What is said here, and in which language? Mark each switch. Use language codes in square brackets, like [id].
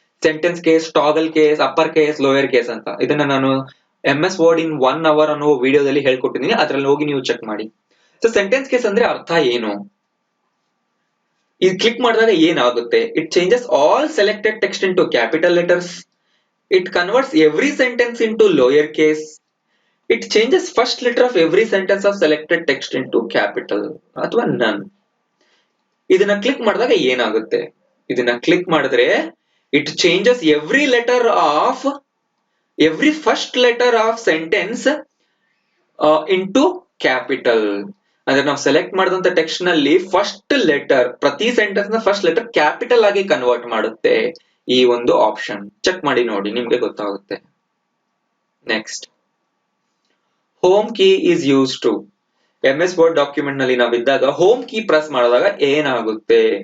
[kn] Sentence case, toggle case, upper case, lower case ಅಂತ. ಇದನ್ನ ನಾನು MS ವರ್ಡ್ ಇನ್ 1 hour ಅನ್ನೋ ವಿಡಿಯೋದಲ್ಲಿ ಹೇಳ್ಕೊಟ್ಟಿದ್ದೀನಿ, ಅದ್ರಲ್ಲಿ ಹೋಗಿ ನೀವು ಚೆಕ್ ಮಾಡಿ. ಸೊ ಸೆಂಟೆನ್ಸ್ ಕೇಸ್ ಅಂದ್ರೆ ಅರ್ಥ ಏನು? ಇದು ಕ್ಲಿಕ್ ಮಾಡಿದಾಗ ಏನಾಗುತ್ತೆ? [en] It changes all selected text into capital letters. It converts every sentence into lower case. It changes first letter of every sentence of selected text into capital [kn] ಅಥವಾ [en] none. [kn] ಇದನ್ನ click ಮಾಡಿದಾಗ ಏನಾಗುತ್ತೆ? ಇದನ್ನ ಕ್ಲಿಕ್ ಮಾಡಿದ್ರೆ [en] it changes every letter of every first letter of sentence into capital. [kn] ಅಂದ್ರೆ ನಾವು select ಮಾಡಿದಂತ text ನಲ್ಲಿ ಫಸ್ಟ್ ಲೆಟರ್, ಪ್ರತಿ ಸೆಂಟೆನ್ಸ್ ನ ಫಸ್ಟ್ ಲೆಟರ್ ಕ್ಯಾಪಿಟಲ್ ಆಗಿ ಕನ್ವರ್ಟ್ ಮಾಡುತ್ತೆ ಈ ಒಂದು ಆಪ್ಷನ್. ಚೆಕ್ ಮಾಡಿ ನೋಡಿ, ನಿಮ್ಗೆ ಗೊತ್ತಾಗುತ್ತೆ. Next, [en] Home key is use to. [kn] MS word document ನಲ್ಲಿ ನಾವಿದ್ದಾಗ ಹೋಮ್ ಕೀ ಪ್ರೆಸ್ ಮಾಡಿದಾಗ ಏನಾಗುತ್ತೆ?